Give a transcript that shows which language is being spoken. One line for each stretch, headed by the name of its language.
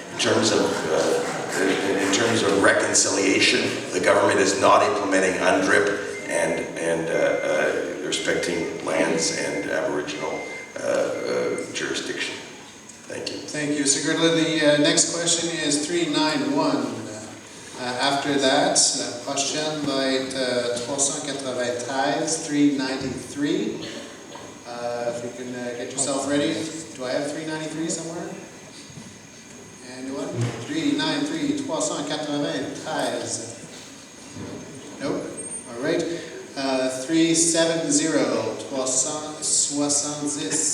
English: In terms of reconciliation, the government is not implementing UNDRIP and respecting lands and Aboriginal jurisdiction. Thank you. Thank you, Mr. Girdler. The next question is 391. After that,
French: la prochaine va être 393, 393.
English: If you can get yourself ready. Do I have 393 somewhere? Anyone? 393, 393. Nope. All right. 370, 370.